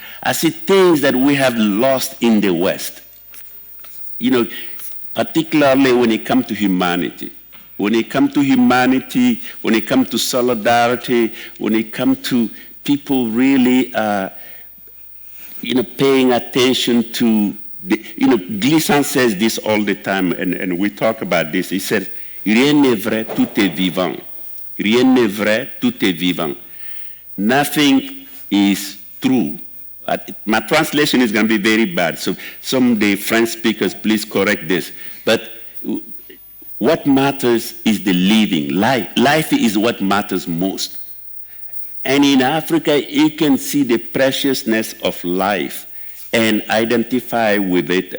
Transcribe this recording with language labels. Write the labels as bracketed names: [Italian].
[English] I see things that we have lost in the West. You know, particularly when it comes to humanity. When it comes to humanity, when it comes to solidarity, when it comes to people really, paying attention to, Glissant says this all the time, and we talk about this. He says, [French] rien n'est vrai, tout est vivant. Rien n'est vrai, tout est vivant. [English] nothing is true. My translation is going to be very bad, so some of the French speakers, please correct this. But what matters is the living. Life is what matters most. And in Africa, you can see the preciousness of life and identify with it.